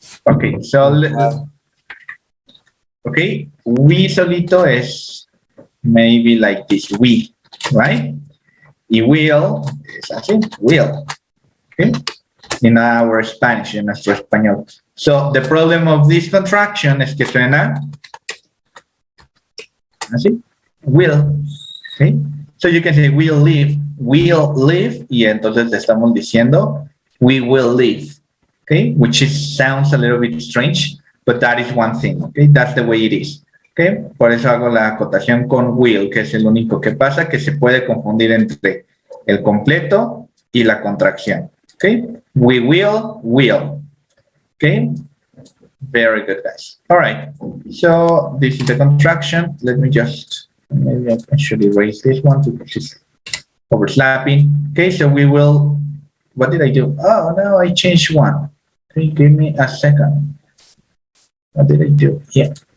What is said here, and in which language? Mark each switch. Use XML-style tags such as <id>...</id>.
<en>Ok, so, okay, we solito es maybe like this, we, right?</en> <es>Y will es así, will, okay?</es> <en>In our Spanish, en nuestro español. So the problem of this contraction es que suena así, will, okay? So you can say will live, y entonces le estamos diciendo we will live, okay? Which sounds a little bit strange, but that is one thing, okay? That's the way it is, okay?</en> <es>Por eso hago la acotación con will, que es el único que pasa, que se puede confundir entre el completo y la contracción, okay?</es> <en>We will, okay? Very good, guys. All right, so this is the contraction. Let me just, maybe I should erase this one because it's overlapping. Okay, so we will, what did I do? Oh, no, I changed one. Okay, give me a second. What did I do? Yeah.</en>